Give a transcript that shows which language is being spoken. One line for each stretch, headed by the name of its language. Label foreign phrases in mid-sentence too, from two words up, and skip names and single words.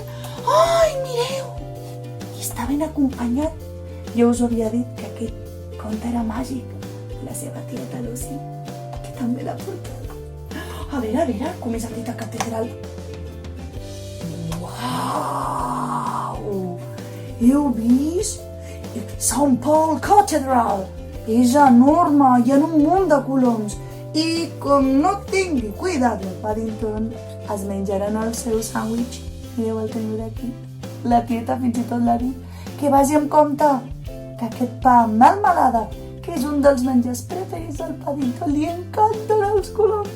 Catalan: Ai, mireu! I està ben acompanyat. Jo us havia dit que aquest conte era màgic. La seva tieta Lucy, que també l'ha portat. A veure, com és aquesta catedral. Uau! Heu vist? St. Paul Cathedral. És enorme, hi ha un munt de coloms. I com no tingui cuidat el Paddington, es menjaran el seu sàndwich. Mireu el teniu d'aquí. La tieta fins i tot l'ha dit. Que vagi amb compte, que aquest pa amb melmelada, que és un dels menjars preferits del Paddington, li encanten els coloms.